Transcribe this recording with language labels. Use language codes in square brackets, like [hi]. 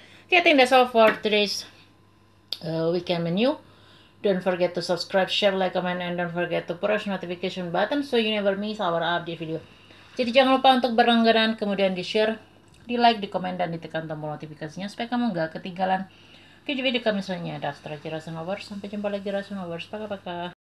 [en] Okay, I think that's all for today's weekend menu. Don't forget to subscribe, share, like, comment, and don't forget to push notification button so you never miss our update video. [id] Jadi jangan lupa untuk berlangganan, kemudian di-share, di-like, di-komen, dan ditekan tombol notifikasinya supaya kamu nggak ketinggalan video kami selanjutnya. Dastra Lovers, sampai jumpa lagi Lovers, [ru] пока-пока.